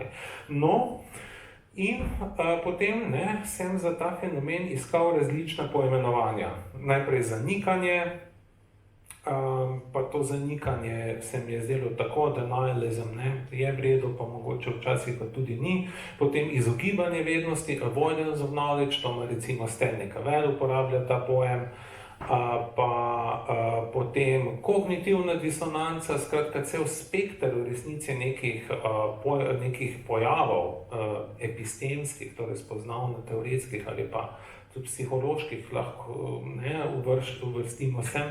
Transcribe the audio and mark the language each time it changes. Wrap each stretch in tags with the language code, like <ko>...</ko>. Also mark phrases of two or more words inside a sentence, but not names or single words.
<sl>No, in potem sem za ta fenomen iskal različna poimenovanja. Najprej zanikanje, pa to zanikanje se mi je zdelo tako, denialism je v redu, pa mogoče včasih pa tudi ni. Potem izogibanje vednosti,</sl> <en>avoidance of knowledge,</en> <sl>to recimo Stanley Cavell uporablja ta pojem, pa potem kognitivna disonanca, skratka cel spekter v resnici nekih pojavov epistemskih, torej spoznavno-teoretskih ali pa tudi psiholoških, lahko uvrstimo sem.</sl>